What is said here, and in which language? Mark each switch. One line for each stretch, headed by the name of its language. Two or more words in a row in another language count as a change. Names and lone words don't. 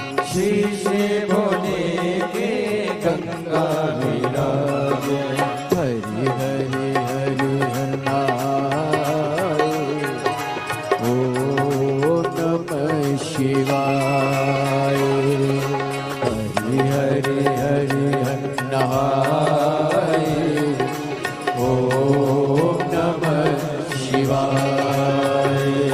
Hindi: श्री से भोले के गंगा विराजे।
Sanskrit: हरि हरि हरि हरि ओम नमः शिवाय। हरि हरि हरि हरि ओम नमः शिवाय।